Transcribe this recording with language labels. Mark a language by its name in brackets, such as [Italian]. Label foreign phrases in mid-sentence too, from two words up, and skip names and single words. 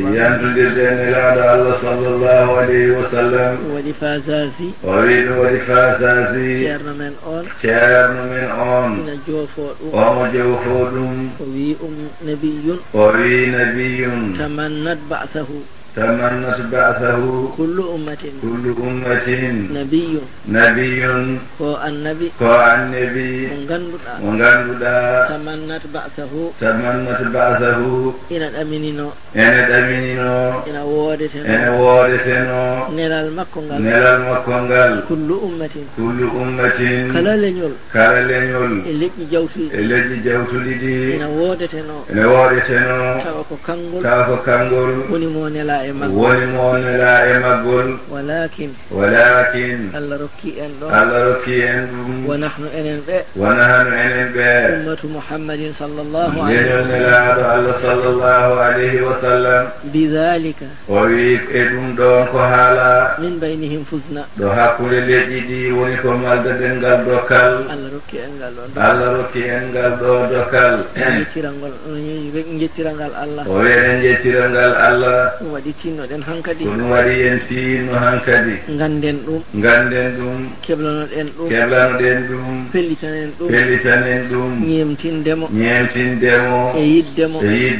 [Arabic] صلى الله عليه وسلم [Fula] waɗi fasasi ceerno men on ina joofo ɗum o wi [Arabic] نبي تمنت بعثه كل أمة نبي [Fula] ko annabi mo ganduɗa [Arabic] تمنت بعثه [Fula] ina ɗaminino ina wodeteno nelal makko ngal [Arabic] كل أمة [Fula] kala leñol e leƴƴi jawtuɗi ɗi ina wodeteno tawa ko kangol woni mo nela e maggol walakin Allah rokki en ɗum [Arabic] ونحن [Fula] enen ɓe [Arabic] أمة محمد صلى الله عليه وسلم بذلك [Fula] o wi e ɗum ɗon ko haala [Arabic] من بينهم [Fula] fusna ɗo hakkude leƴƴi ɗi woni ko maldaden ngal dokkal Allah rokki en ngal ɗo dokkal jettirangal Allah o wi'en jettirangal Allah waɗi tinnoɗen hankadi ɗum waɗi en tinno hankadi ganden ɗum keblanoɗen ɗum pellitanen ɗum ñemtindemo e yiddemo e